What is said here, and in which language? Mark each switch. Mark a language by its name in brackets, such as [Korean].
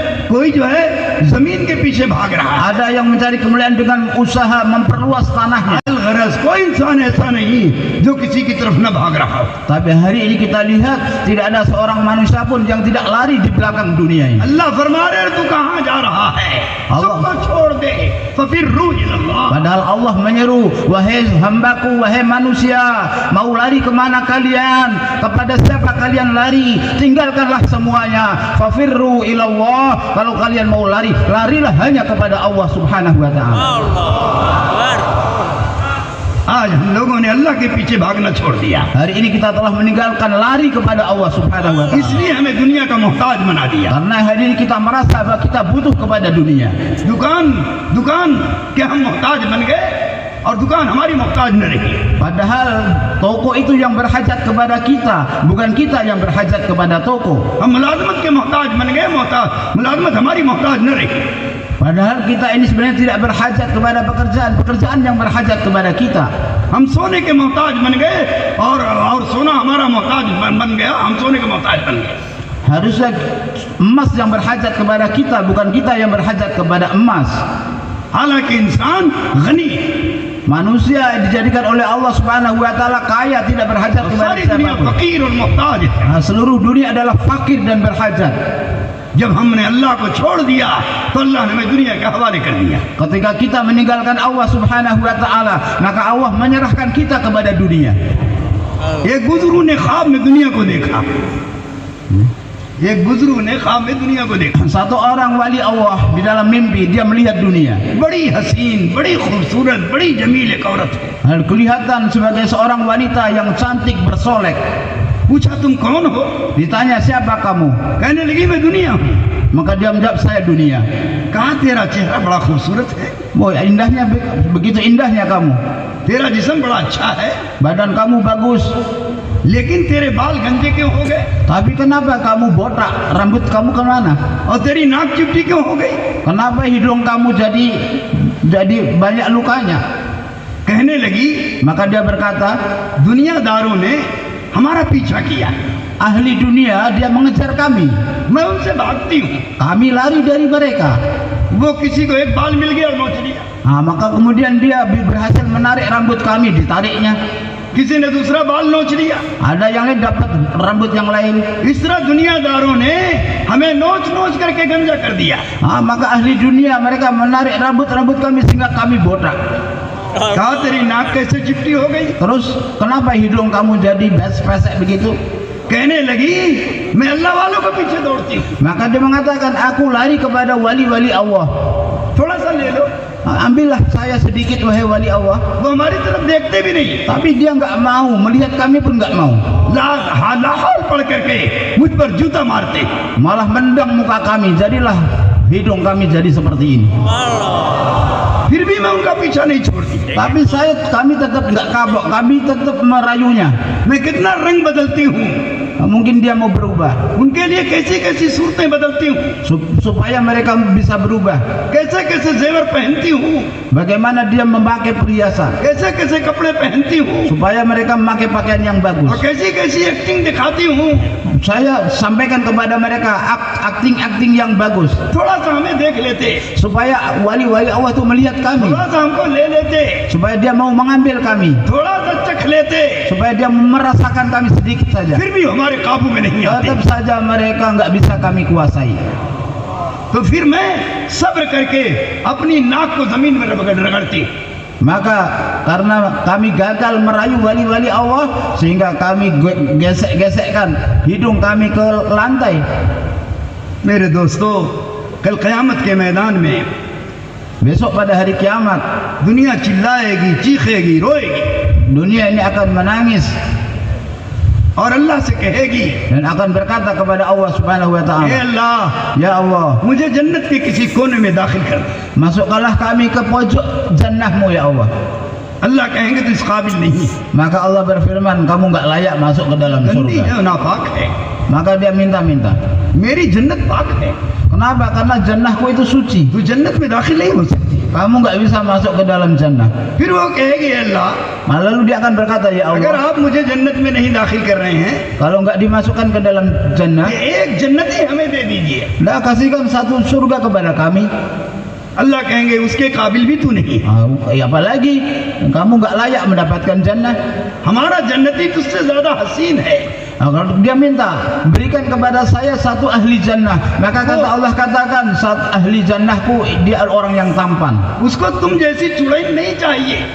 [Hindi] कोई जो है जमीन के पीछे भाग रहा है। [Indonesian] Ada yang mencari kemuliaan dengan usaha memperluas tanahnya. [Hindi] गरज कोई इंसान ऐसा नहीं जो किसी की तरफ न भाग रहा हो। [Indonesian] Tapi hari ini kita lihat tidak ada seorang manusia pun yang tidak lari di belakang dunia ini. [Hindi] अल्लाह फरमा रहे हैं, तू कहाँ जा रहा है? Allah. सबको छोड़ दे, [Arabic] फफिर्रू इलल्लाह। [Indonesian] Padahal Allah menyeru, wahai hambaku, wahai manusia, mau lari kemana kalian? Kepada siapa kalian lari? Tinggalkanlah semuanya. [Arabic] Fafirru ilallah. [Indonesian] Kalau kalian mau lari, larilah hanya kepada Allah Subhanahu wa taala. [Hindi] आज हम लोगों ने अल्लाह के पीछे भागना छोड़ दिया, [Indonesian] Hari ini kita telah meninggalkan lari kepada Allah Subhanahu wa taala. [Hindi] इसलिए हमें दुनिया का मोहताज बना दिया। [Indonesian] Karena hari ini kita merasa bahwa kita butuh kepada dunia. [Hindi] दुकान के हम मोहताज बन गए और दुकान हमारी मोहताज न रही। [Indonesian] Padahal toko itu yang berhajat kepada kita, bukan kita yang berhajat kepada toko. [Hindi] हम मुलाजमत के मोहताज बन गए, मुलाजमत हमारी मोहताज न रही। [Indonesian] Padahal kita ini sebenarnya tidak berhajat kepada pekerjaan yang berhajat kepada kita. [Hindi] हम सोने के मोहताज बन गए और सोना हमारा मोहताज बन गया, हम सोने के मोहताज बन गए। [Indonesian] Harusnya emas yang berhajat kepada kita, bukan kita yang berhajat kepada emas. [Hindi] हालांकि इंसान गनी है, [Indonesian] Manusia dijadikan oleh Allah Subhanahu wa taala kaya, tidak berhajat [Hindi] और [Indonesian] kepada [Hindi] सारी दुनिया [Indonesian] siapapun. [Hindi] फकीर और मोहताज है। [Indonesian] Seluruh dunia adalah fakir dan berhajat. [Hindi] जब हमने अल्लाह को छोड़ दिया तो अल्लाह ने हमें दुनिया के हवाले कर दिया। [Indonesian] Ketika kita meninggalkan Allah Subhanahu wa taala, maka Allah menyerahkan kita kepada dunia. [Hindi] एक बुजुर्ग ने ख्वाब में दुनिया को देखा, एक बुजुर्ग ने ख्वाब में दुनिया को देखा। [Indonesian] Satu orang wali Allah di dalam mimpi dia melihat dunia. [Hindi] बड़ी हसीन, बड़ी खूबसूरत, बड़ी जमील एक औरत है। [Indonesian] Kelihatan sebagai seorang wanita yang cantik bersolek. [Hindi] पूछा तुम कौन हो? [Indonesian] Ditanya siapa kamu? [Hindi] कहने लगी मैं दुनिया हूँ। [Indonesian] Maka dia menjawab saya dunia. [Hindi] कहा तेरा चेहरा बड़ा खूबसूरत है, [Indonesian] Oh, indahnya, begitu indahnya kamu. [Hindi] तेरा जिस्म बड़ा अच्छा है, [Indonesian] Badan kamu bagus. [Hindi] लेकिन तेरे बाल गंजे क्यों हो गए? [Indonesian] Tapi kenapa kamu botak? Rambut kamu kemana? [Hindi] और तेरी नाक चिपटी क्यों हो गई? [Indonesian] Kenapa hidung kamu jadi banyak lukanya? [Hindi] कहने लगी [Indonesian] Maka dia berkata, [Hindi] दुनियादारों ने हमारा पीछा किया, [Indonesian] ahli dunia dia mengejar kami. [Hindi] मैं उनसे भागती हूँ। [Indonesian] Kami lari dari mereka. [Hindi] वो किसी को एक बाल मिल गया और नोच लिया, [Indonesian] Maka kemudian dia berhasil menarik rambut kami, ditariknya. [Hindi] किसी ने दूसरा बाल नोच लिया। [Indonesian] Ada yang lain dapat rambut yang lain. [Hindi] इस तरह दुनियादारों ने हमें नोच नोच करके गंजा कर दिया। [Indonesian] Maka ahli dunia mereka menarik rambut kami sehingga kami botak. [Hindi] कहा तेरी नाक कैसे चिपटी हो गई? [Indonesian] Terus kenapa hidung kamu jadi pesek begitu? [Hindi] कहने लगी मैं अल्लाह वालों के पीछे दौड़ती हूँ। [Indonesian] Maka dia mengatakan, aku lari kepada wali-wali Allah. [Hindi] थोड़ा सा ले लो। [Indonesian] Ambillah saya sedikit wahai wali Allah. [Hindi] वो हमारी तरफ देखते भी नहीं, [Indonesian] Tapi dia enggak mau, melihat kami pun enggak mau. [Hindi] Lahaul पढ़ करके मुझ पर जूता मारते। [Indonesian] Malah mendang muka kami, jadilah hidung kami jadi seperti ini. [Hindi] फिर भी मैं उनका पीछा नहीं छोड़ती। [Indonesian] Tapi kami tetap enggak kabok, kami tetap merayunya. [Hindi] मैं कितना रंग बदलती हूँ, [Indonesian] Mungkin dia mau berubah, [Hindi] उनके लिए कैसी कैसी सूरतें बदलती हूँ, [Indonesian] supaya mereka bisa berubah. [Hindi] कैसे कैसे जेवर पहनती हूँ, [Indonesian] Bagaimana dia memakai perhiasan, [Hindi] कैसे कैसे कपड़े पहनती हूँ, [Indonesian] supaya mereka memakai pakaian yang bagus. [Hindi] और कैसी कैसी एक्टिंग दिखाती हूँ। [Indonesian] Saya sampaikan kepada mereka akting yang bagus, [Hindi] थोड़ा सा हमें देख लेते, [Indonesian] supaya wali-wali Allah itu melihat kami, [Hindi] थोड़ा सा हमको ले लेते, [Indonesian] supaya dia mau mengambil kami, [Hindi] थोड़ा सा चख लेते, [Indonesian] supaya dia merasakan kami sedikit saja. [Hindi] फिर भी हमारे काबू में नहीं आते। [Indonesian] Tetap saja mereka nggak bisa kami kuasai. [Hindi] तो फिर मैं सब्र करके अपनी नाक को जमीन में रगड़ती। [Indonesian] Maka karena kami gagal merayu wali-wali Allah, sehingga kami gesek-gesekkan hidung kami ke lantai. [Hindi] मेरे दोस्तों, कल क़यामत के मैदान में [Indonesian] Besok pada hari kiamat, [Hindi] दुनिया चिल्लाएगी, चीखेगी, रोएगी [Indonesian] dunia ini akan menangis [Hindi] और अल्लाह से कहेगी, [Indonesian] dan akan berkata kepada Allah Subhanahu wa [Hindi] हे [Indonesian] taala, [Hindi] अल्लाह, [Indonesian] ya Allah, [Hindi] मुझे जन्नत के किसी कोने में दाखिल कर दे। [Indonesian] masukkanlah kami ke pojok jannahmu ya Allah. [Hindi] अल्लाह कहेंगे तो इस काबिल नहीं, [Indonesian] Maka Allah berfirman, kamu nggak layak masuk ke dalam [Hindi] गंदी [Indonesian] surga. [Hindi] है, नापाक है। [Indonesian] Maka dia minta-minta. [Hindi] मेरी जन्नत पाक है, [Indonesian] Kenapa? Karena jannahku itu suci. [Hindi] तू जन्नत में दाखिल नहीं हो सकती। [Indonesian] Kamu nggak bisa masuk ke dalam jannah. [Hindi] फिर वो कहेगी, अल्लाह, [Indonesian] Lalu dia akan berkata, ya [Hindi] अगर [Indonesian] Allah, [Hindi] आप मुझे जन्नत में नहीं दाखिल कर रहे हैं, [Indonesian] kalau nggak dimasukkan ke dalam jannah, [Hindi] ये एक जन्नत ही हमें दे दीजिए। [Indonesian] dah kasihkan satu surga kepada kami. [Hindi] अल्लाह कहेंगे, उसके काबिल भी तू नहीं है। [Indonesian] Apalagi kamu nggak layak mendapatkan jannah. [Hindi] हमारा जन्नती तुझसे ज्यादा हसीन है। [Indonesian] Kalau dia minta, berikan kepada saya satu ahli jannah, maka kata Allah katakan, satu ahli jannahku dia orang yang tampan. [Hindi] उसको तुम जैसी चुड़ैल नहीं चाहिए,